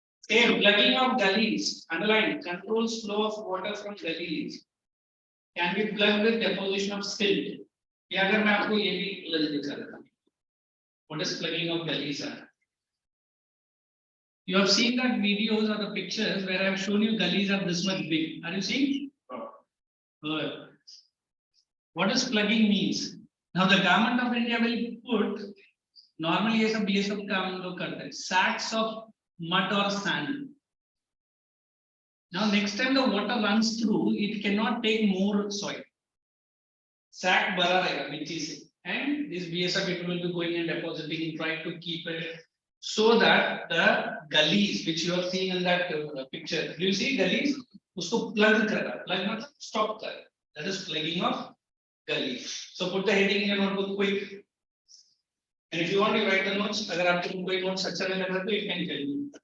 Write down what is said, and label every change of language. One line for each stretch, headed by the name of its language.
English: A plugging of gullies, underline, controls flow of water from gullies. Can be plugged with deposition of silt.
Hindi: ये अगर मैं आपको ये भी क्लियर दिखा देता हूँ.
English: What is plugging of gullies are? You have seen that videos or the pictures where I have shown you gullies are this much big. Are you seeing? Good. What does plugging means? Now the government of India will put normally
Hindi: ये सब काम लोग करते हैं
English: sacks of mud or sand. Now next time the water runs through, it cannot take more soil. Sack
Hindi: भरा रहेगा मिट्टी से,
English: and this BSF people will be going and depositing, trying to keep it so that the gullies which you are seeing in that picture, do you see gullies?
Hindi: उसको plug करा, plug मतलब stop कर.
English: That is plugging of gullies. So put the heading in your notebook quick. And if you want to write the notes,
Hindi: अगर आपको कोई notes अच्छा नहीं लग रहा तो
English: you can tell me.